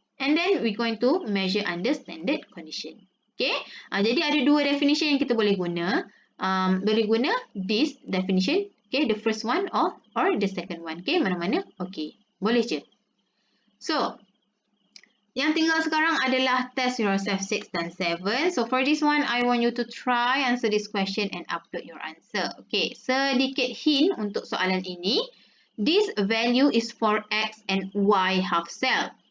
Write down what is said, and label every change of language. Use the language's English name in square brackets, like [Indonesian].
[English] And then we're going to measure under standard condition. Okay, [Malay] jadi ada dua definition yang kita boleh guna. Boleh guna [English] this definition. Okay, the first one or the second one. [Malay] Okay, mana-mana? Okay, boleh je. So, yang tinggal sekarang adalah test yourself 6 dan 7. [English] So, for this one, I want you to try answer this question and upload your answer. Okay, [Malay] sedikit hint untuk soalan ini. [English] This value is for X and Y half cell.